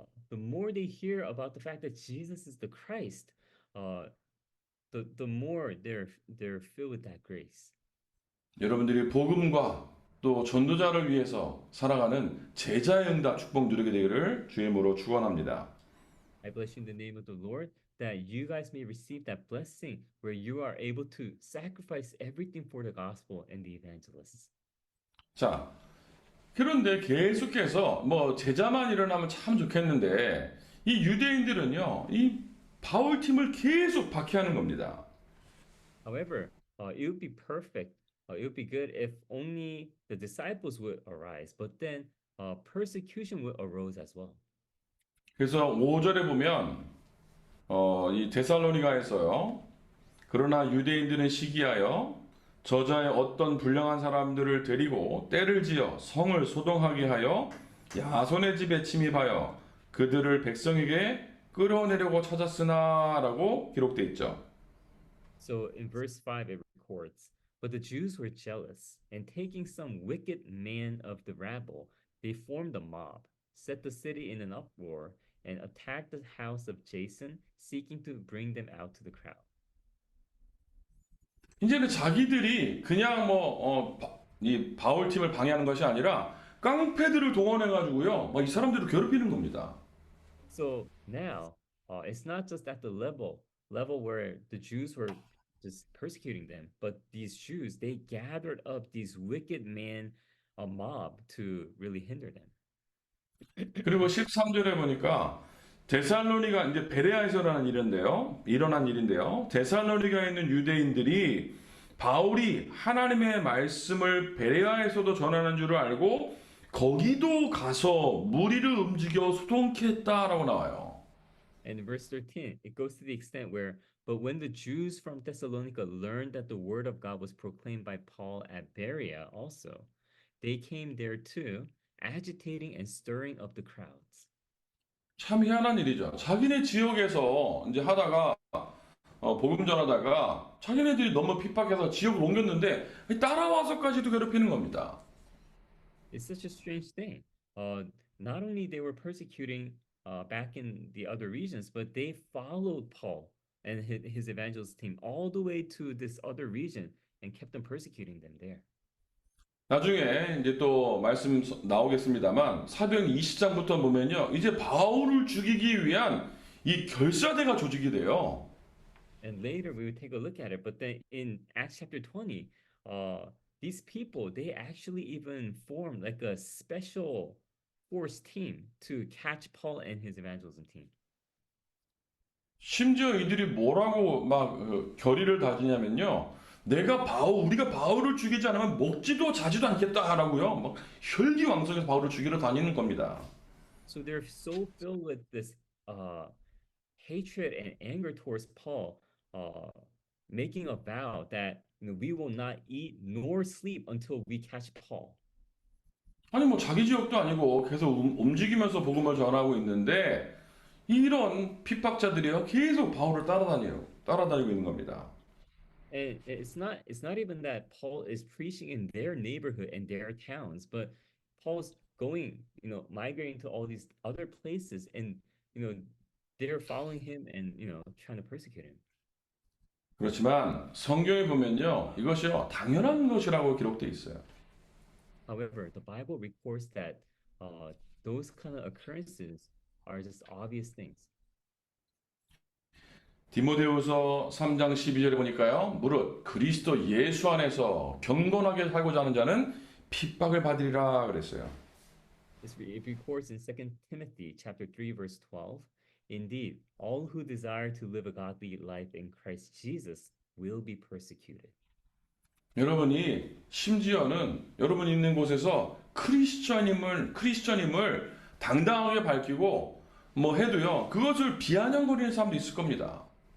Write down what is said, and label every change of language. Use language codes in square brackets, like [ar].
[en] The more they hear about the fact that Jesus is the Christ, the more they're filled with that grace. [ko] 여러분들이 복음과 또 전도자를 위해서 살아가는 제자의 응답 축복 누리게 되기를 주의 이름으로 축원합니다. [en] I bless you in the name of the Lord that you guys may receive that blessing where you are able to sacrifice everything for the gospel and the evangelists. [ko] 자, 그런데 계속해서 뭐 제자만 일어나면 참 좋겠는데 이 유대인들은요, 이 바울 팀을 계속 박해하는 겁니다. [en] However, it would be perfect. It would be good if only the disciples would arise, but then persecution would arose as well. [ko] 그래서 5절에 보면 이 데살로니가에서요. 그러나 유대인들은 시기하여 저자의 어떤 불량한 사람들을 데리고 때를 지어 성을 소동하게 하여 야손의 집에 침입하여 그들을 백성에게 끌어내려고 찾았으나라고 기록돼 있죠. [en] So in verse 5 it records, but the Jews were jealous, and taking some wicked man of the rabble, they formed a mob, set the city in an uproar, and attacked the house of Jason, seeking to bring them out to the crowd. [ko] 이제는 자기들이 그냥 이 바울 팀을 방해하는 것이 아니라 깡패들을 동원해 가지고요. 이 사람들을 괴롭히는 겁니다. [en] So now, it's not just at the level where the Jews were just persecuting them, but these Jews, they gathered up these wicked men, a mob, to really hinder them. [ko] 그리고 13절에 보니까 데살로니가 이제 베레아에서라는 일어난 일인데요. 데살로니가에 있는 유대인들이 바울이 하나님의 말씀을 베레아에서도 전하는 줄을 알고 거기도 가서 무리를 움직여 소동케 했다라고 나와요. [en] And in verse 13, it goes to the extent where, but when the Jews from Thessalonica learned that the word of God was proclaimed by Paul at Berea also, they came there too, agitating and stirring up the crowds. [ko] 참 희한한 일이죠. 자기네 지역에서 이제 하다가 복음 전하다가 자기네들이 너무 핍박해서 지역을 옮겼는데 따라와서까지도 괴롭히는 겁니다. [en] It's such a strange thing. Not only they were persecuting back in the other regions, but they followed Paul and his evangelist team all the way to this other region and kept them persecuting them there. [ko] 나중에 이제 또 말씀 나오겠습니다만 사도행 20장부터 보면요. 이제 바울을 죽이기 위한 이 결사대가 조직이 돼요. [en] And later we would take a look at it, but then in Acts chapter 20, these people, they actually even formed like a special force team to catch Paul and his evangelism team. [ko] 심지어 이들이 뭐라고 막 결의를 다지냐면요. 우리가 바울을 죽이지 않으면 먹지도 자지도 않겠다라고요. 막 혈기왕성해서 바울을 죽이러 다니는 겁니다. [en] So they're so filled with this hatred and anger towards Paul, making a vow that we will not eat nor sleep until we catch Paul. [ko] 아니 뭐 자기 지역도 아니고 계속 움직이면서 복음을 전하고 있는데 이런 핍박자들이요 계속 바울을 따라다니고 있는 겁니다. [en] And it's not even that Paul is preaching in their neighborhood and their towns, but Paul's going, migrating to all these other places and you know they're following him and trying to persecute him. [ko] 그렇지만 성경에 보면요, 이것이요 당연한 것이라고 기록돼 있어요. [en] However, the Bible reports that uh those kind of occurrences are just obvious things. [ko] 디모데후서 3장 12절에 보니까요, 무릇 그리스도 예수 안에서 경건하게 살고자 하는 자는 핍박을 받으리라 그랬어요. [en] It records in Second Timothy chapter 3 verse 12, indeed, all who desire to live a godly life in Christ Jesus will be persecuted. [ko] 여러분이 심지어는 여러분 있는 곳에서 크리스천임을 당당하게 밝히고 뭐 해도요, 그것을 비아냥거리는 사람도 있을 겁니다.